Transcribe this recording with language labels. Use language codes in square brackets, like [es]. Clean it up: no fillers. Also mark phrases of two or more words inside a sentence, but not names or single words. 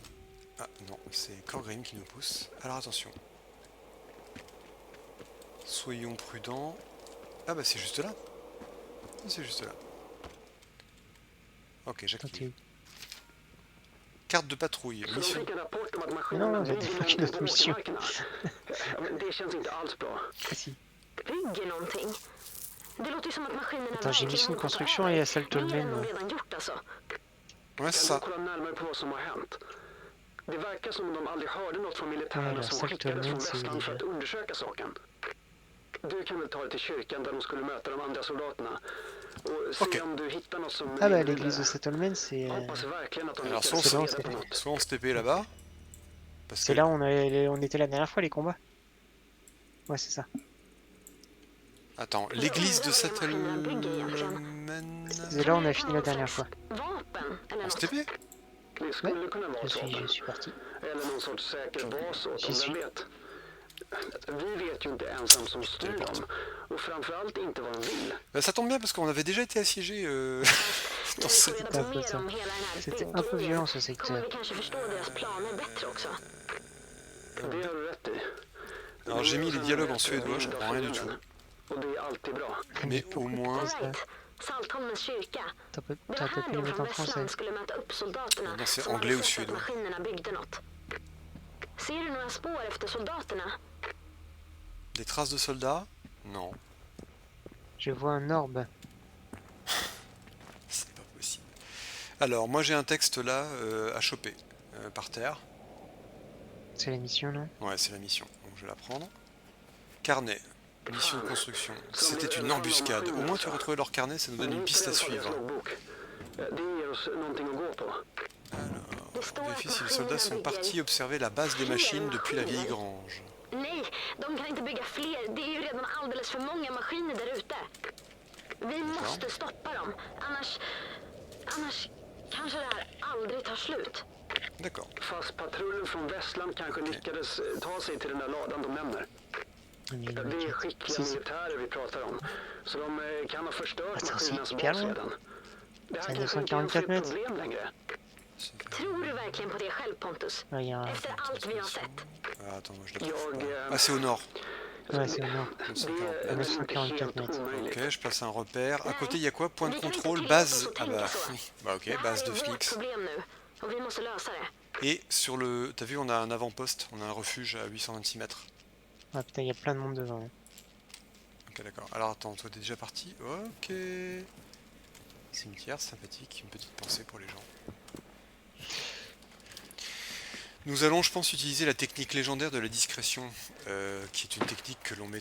[fr] Ah non, c'est Corgreen qui nous pousse. Alors attention. Soyons prudents. Ah bah c'est juste là. C'est juste là. Ok, Attends, t'es j'active. où? Carte de patrouille. [sv] Så de [fr] Mission. [sv] fick en rapport om att [fr] Mais [sv] maskinerna [fr] non, j'ai [sv] bygger [fr] débloqué [sv] någonting [fr] notre [sv] på [fr] mission. [sv] åkermarkerna. Ja, men det känns inte alls bra. [fr] Ah si. [sv] Bygger någonting? Det låter ju som att maskinerna [fr] Attends, j'ai [sv] verkligen [fr] mission de [sv] håller på att ta [fr] construction et [sv] över. [fr] assault [sv] Mer än men. de redan gjort alltså. [fr] Ouais, c'est [sv] Kan [fr] ça. [sv] du kolla närmare på vad som har hänt? Det verkar som om de aldrig hörde något från [fr] Ouais, [sv] militärerna som [fr] l'assault [sv] skickades [fr] men [sv] från [fr] c'est [sv] Västland för [fr] déjà. [sv] att undersöka saken. Du kan väl ta dig till kyrkan där de skulle möta de andra soldaterna och se [fr] Ok. [sv] om du hittar något som [fr] Ah bah [sv] leder [fr] l'église de [sv] vidare. [fr] Settlement, c'est [sv] Hoppas verkligen att de [fr] Alors [sv] lyckades [fr] c'est [sv] få [fr] là, [sv] reda på något. [fr] soit on se TP là-bas, parce c'est que... là où on était la dernière fois les combats. Ouais, c'est ça. Attends, [sv] Jag [fr] l'église de [sv] undrar vad det är maskinerna bygger egentligen. [fr] Settlement... C'est là où on a fini la dernière fois. [sv] Vapen eller [fr] On se [sv] något. [fr] TP? [sv] Det skulle kunna vara ett [fr] Je [sv] vapen. [fr] suis parti. [sv] Eller någon sorts säker bas åt [fr] J'y [sv] dem, [fr] suis. [sv] vem vet? Vi vet ju inte ens vem som styr dem. Och framförallt inte vad de vill. [fr] Bah, ça tombe bien parce qu'on avait déjà été assiégé dans [sv] När vi får [fr] cette... [sv] reda på mer om hela den här [fr] C'était un peu violent ce [sv] kommer [fr] secteur. [sv] vi kanske förstå deras planer bättre också. Det har du rätt i. [fr] Alors j'ai mis les dialogues en suédois, je comprends rien du tout. [sv] Och det är alltid bra. [fr] Mais au moins... [sv] Right. Saltholmens kyrka. [fr] T'as pas [sv] Det var [fr] t'as [sv] här [fr] pu les [sv] de [fr] mettre [sv] från [fr] en français. [sv] Västland skulle möta upp soldaterna [fr] Ja, c'est [sv] som [fr] anglais [sv] hade [fr] ou [sv] sett att [fr] suédois. [sv] maskinerna byggde något. Ser du några spår efter soldaterna? [fr] Des traces de soldats? Non, Je vois un orbe. c'est pas possible. Alors moi j'ai un texte là à choper par terre. C'est la mission, non? Ouais, c'est la mission, donc je vais la prendre. Carnet, mission de construction. C'était une embuscade. Au moins tu as retrouvé leur carnet, ça nous donne une piste à suivre. [sv] Det ger oss någonting att gå på. [fr] Alors, on vérifie si les soldats sont partis observer la base des machines depuis la vieille grange. [sv] Nej, de kan inte bygga fler. Det är ju redan alldeles för många maskiner där ute. Vi måste stoppa dem. Annars kanske det här aldrig tar slut. [fr] D'accord. [sv] Fast patrullen från Västland kanske lyckades ta sig till den där ladan de nämner. [fr] Mais [sv] Det är skickliga militärer vi pratar om. Så de kan ha förstört [fr] Alltså, [sv] maskinernas [fr] Pierre, [sv] bas redan. Det här [fr] sen [sv] kanske inte är [fr] 244 [sv] något [fr] meter. [sv] problem längre. Tror du verkligen på det själv, Pontus? [fr] ouais, y a un... [sv] Efter allt vi har sett. [fr] Ah, attends, moi je la trouve [sv] Jag... [fr] pas. Ah, c'est au nord. Ouais, c'est au nord. [sv] Det är väl inte [fr] 944 [sv] helt [fr] meter. [sv] omöjligt. [fr] Ok, je place un repère. À côté, il y a quoi? Point de contrôle, base. Ah bah, oui. Bah ok, [sv] Det här [fr] base [sv] är [fr] de [sv] vårt [fr] Phoenix. [sv] problem nu. Och vi måste lösa det. [fr] Et sur le... T'as vu, on a un avant-poste, on a un refuge à 826 mètres. Ah putain, y a plein de monde devant. hein. Ok, d'accord. Alors attends, toi t'es déjà parti? Ok. Cimetière, sympathique, une petite pensée pour les gens. Nous allons, je pense, utiliser la technique légendaire de la discrétion, qui est une technique que l'on met...